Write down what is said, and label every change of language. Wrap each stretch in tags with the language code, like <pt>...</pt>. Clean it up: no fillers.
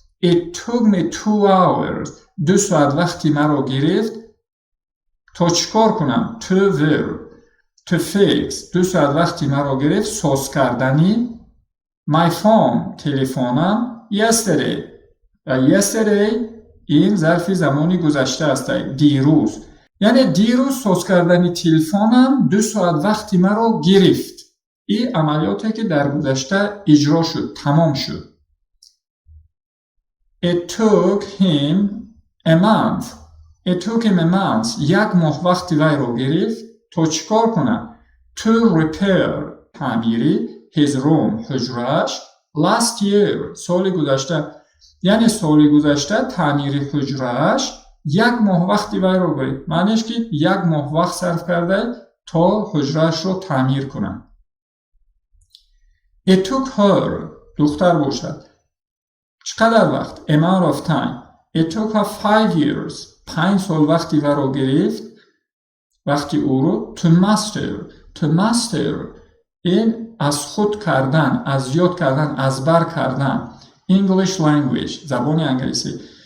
<en>it took me 2 hours</en> <fa>2 ساعت وقتی مرا گرفت تا چیکار کنم</fa> <en>to verb to fix</en> <fa>2 ساعت وقتی مرا گرفت ساز کردنی</fa> <en>my phone</en> <fa>تلفنم yesterday و yesterday این ظرف زمانی گذشته است دیروز. یعنی دیروز ساز کردنی تلفنم 2 ساعت وقتی مرا گرفت. این عملیاتی که در گذشته اجرا شد تمام شد.</fa> <en>it took him a month</en> <fa>it took him a month 1 ماه وقتی وی را گرفت تا چیکار کنم</fa> <en>to repair</en> <fa>تعمیری</fa> <en>his room</en> <fa>حجرهش</fa> <en>last year</en> <fa>سال گذشته. یعنی سال گذشته تعمیر حجرهش 1 ماه وقتی وی را گرفت. معنیش که 1 ماه وقت صرف کرده تا حجرهش رو تعمیر کنه.</fa> <en>it took her</en> <fa>دختر باشد چقدر وقت</fa> <en>amount of time it took her 5 years</en> <fa>5 سال وقتی وی را گرفت وقتی او رو</fa> <en>to master</en> <fa>این از خود کردن از یاد کردن از بر کردن</fa> <en>English language</en> <fa>زبان انگلیسی.</fa>